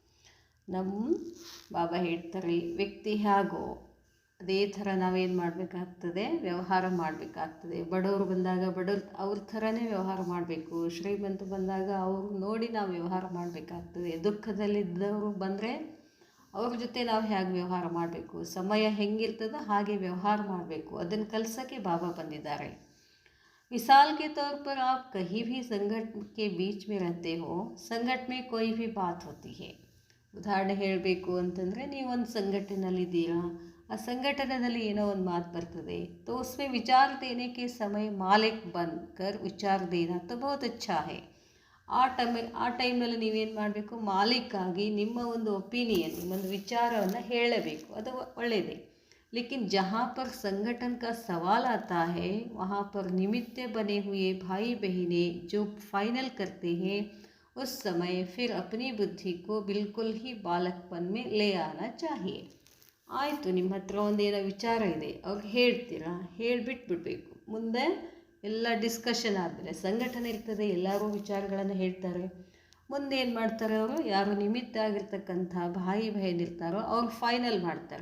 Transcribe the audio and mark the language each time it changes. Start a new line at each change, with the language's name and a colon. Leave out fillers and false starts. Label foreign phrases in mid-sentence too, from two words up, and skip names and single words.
Kannada: ಬಾಬಾ ಹೇಳ್ತಾರೆ, ವ್ಯಕ್ತಿ ಹೇಗೋ ಅದೇ ಥರ ನಾವೇನು ಮಾಡಬೇಕಾಗ್ತದೆ, ವ್ಯವಹಾರ ಮಾಡಬೇಕಾಗ್ತದೆ. ಬಡವರು ಬಂದಾಗ ಬಡವ್ರು ಅವ್ರ ಥರನೇ ವ್ಯವಹಾರ ಮಾಡಬೇಕು. ಶ್ರೀಮಂತ ಬಂದಾಗ ಅವ್ರು ನೋಡಿ ನಾವು ವ್ಯವಹಾರ ಮಾಡಬೇಕಾಗ್ತದೆ. ದುಃಖದಲ್ಲಿದ್ದವರು ಬಂದರೆ ಅವ್ರ ಜೊತೆ ನಾವು ಹೇಗೆ ವ್ಯವಹಾರ ಮಾಡಬೇಕು, ಸಮಯ ಹೆಂಗಿರ್ತದೋ ಹಾಗೆ ವ್ಯವಹಾರ ಮಾಡಬೇಕು. ಅದನ್ನು ಕಲಿಸೋಕ್ಕೆ ಬಾಬಾ ಬಂದಿದ್ದಾರೆ.
Hindi: मिसाल के तौर पर आप कहीं भी संकट के बीच में रहते हो, संकट में कोई भी बात होती है.
Kannada: ಉದಾಹರಣೆ ಹೇಳಬೇಕು ಅಂತಂದರೆ, ನೀವೊಂದು ಸಂಘಟನೆಯಲ್ಲಿದ್ದೀರಾ, ಆ ಸಂಘಟನೆಯಲ್ಲಿ ಏನೋ ಒಂದು ಮಾತು ಬರ್ತದೆ,
Hindi: तो उसमें विचार देने के समय मालिक बनकर विचार देना तो बहुत अच्छा है.
Kannada: ಆ ಟೈಮ್ನಲ್ಲಿ ನೀವೇನು ಮಾಡಬೇಕು, ಮಾಲೀಕಾಗಿ ನಿಮ್ಮ ಒಂದು ಒಪಿನಿಯನ್, ನಿಮ್ಮೊಂದು ವಿಚಾರವನ್ನು ಹೇಳಬೇಕು, ಅದು ಒಳ್ಳೆಯದೇ.
Hindi: लेकिन जहाँ पर संगठन का सवाल आता है वहाँ पर निमित्त बने हुए भाई बहनें जो फाइनल करते हैं, उस समय फिर अपनी बुद्धि को बिल्कुल ही बालकपन में ले आना चाहिए.
Kannada: ಆಯಿತು, ನಿಮ್ಮ ಹತ್ರ ಒಂದೇನೋ ವಿಚಾರ ಇದೆ, ಅವ್ರಿಗೆ ಹೇಳ್ತೀರಾ, ಹೇಳಿಬಿಟ್ಬಿಡ್ಬೇಕು. ಮುಂದೆ ಎಲ್ಲ ಡಿಸ್ಕಷನ್ ಆದಮೇಲೆ ಸಂಘಟನೆ ಇರ್ತದೆ, ಎಲ್ಲರೂ ವಿಚಾರಗಳನ್ನು ಹೇಳ್ತಾರೆ. ಮುಂದೆ ಏನು ಮಾಡ್ತಾರೆ, ಅವರು ಯಾರು ನಿಮಿತ್ತ ಆಗಿರ್ತಕ್ಕಂಥ
Hindi: भाई बहन
Kannada: ಇರ್ತಾರೋ ಅವ್ರು ಫೈನಲ್ ಮಾಡ್ತಾರೆ.